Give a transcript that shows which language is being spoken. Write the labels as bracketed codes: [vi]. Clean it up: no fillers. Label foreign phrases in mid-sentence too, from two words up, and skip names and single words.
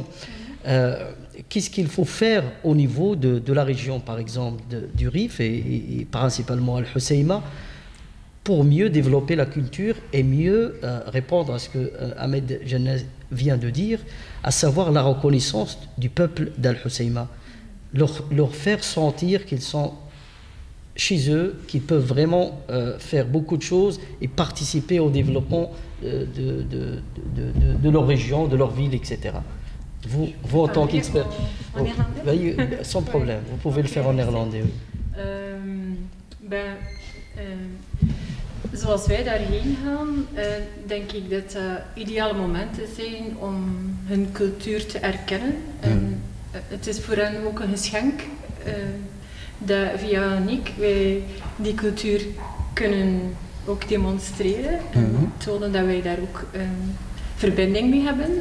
[fr] Qu'est-ce qu'il faut faire au niveau de la région, par exemple, du Rif et principalement Al Hoceima, pour mieux développer la culture et mieux répondre à ce que Ahmed Janneh vient de dire, à savoir la reconnaissance du peuple d'Al Hoceima, leur faire sentir qu'ils sont chez eux, qu'ils peuvent vraiment faire beaucoup de choses et participer au développement de leur région, de leur ville, etc. Vous en tant qu'expert, sans problème, vous pouvez le faire en néerlandais. [nl] Zoals wij daarheen gaan, denk ik dat dat ideale momenten zijn om hun cultuur te erkennen. En het is voor hen ook een geschenk dat via Aniek wij die cultuur kunnen ook demonstreren en tonen dat wij daar ook verbinding mee hebben.